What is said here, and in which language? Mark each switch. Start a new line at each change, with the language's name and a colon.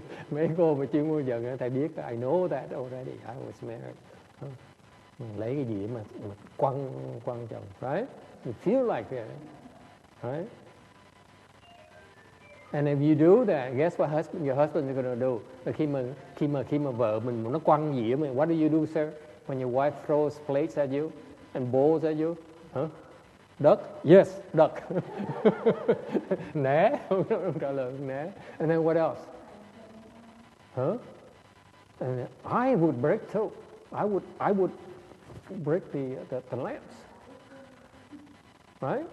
Vietnamese: Mấy cô mà chuyên môn giận, thầy biết,
English: I know that already. I was married.
Vietnamese: Lấy cái gì mà quăng chồng, right?
English: You feel like that, right? And if you do that, guess what your husband is going to do?
Vietnamese: Khi mà vợ mình nó quăng gì mình,
English: what do you do, sir? When your wife throws plates at you and bowls at you, duck? Yes, duck.
Vietnamese: Né, không trả lời, né.
English: And then what else? And I would break too. I would break the lamps. Right?